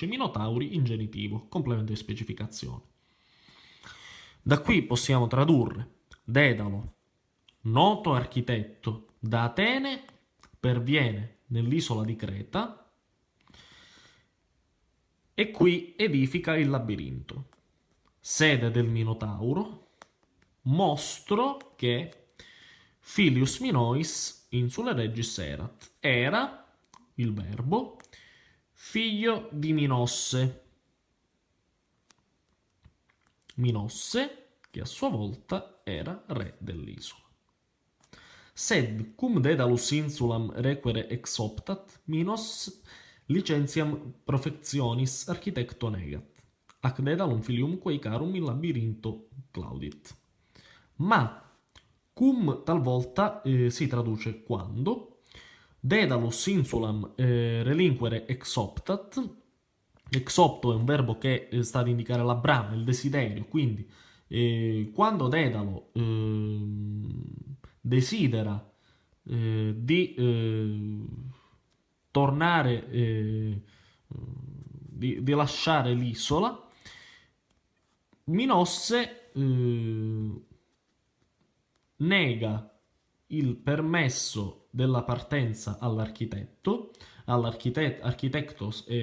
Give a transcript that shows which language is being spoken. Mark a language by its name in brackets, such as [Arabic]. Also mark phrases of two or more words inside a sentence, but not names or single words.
[Italian] Minotauri in genitivo, complemento di specificazione. Da qui possiamo tradurre Dedalo, noto architetto da Atene, perviene nell'isola di Creta e qui edifica il labirinto. Sede del Minotauro, mostro che [Latin] Filius Minois insula regis erat, [Italian] era il verbo figlio di Minosse, che a sua volta era re dell'isola. [Latin] Sed cum Daedalus insulam requere ex optat, Minos licentiam profectionis architecto negat. Ac Daedalum filiumque icarum in labirinto claudit. [Italian] Ma cum talvolta si traduce quando [Latin] Daedalus insulam relinquere ex optat. Ex opto [Italian] è un verbo che sta ad indicare la brama, il desiderio, quindi quando Dedalo desidera di tornare, di lasciare l'isola, Minosse nega il permesso della partenza all'architetto, architectos